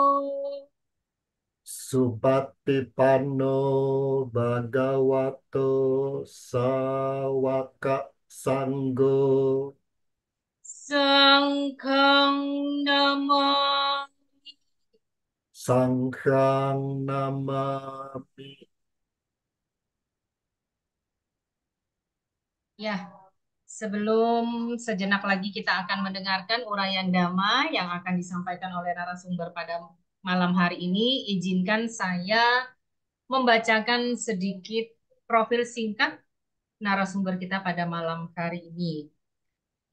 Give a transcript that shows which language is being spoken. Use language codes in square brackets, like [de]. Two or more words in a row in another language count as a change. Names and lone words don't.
[pi] Supatipanno Bhagavato Sawaka Sanggo. Sangkhang Nama. Sanghang Namami. [id] Ya, sebelum sejenak lagi kita akan mendengarkan uraian Dhamma yang akan disampaikan oleh narasumber pada malam hari ini, izinkan saya membacakan sedikit profil singkat narasumber kita pada malam hari ini.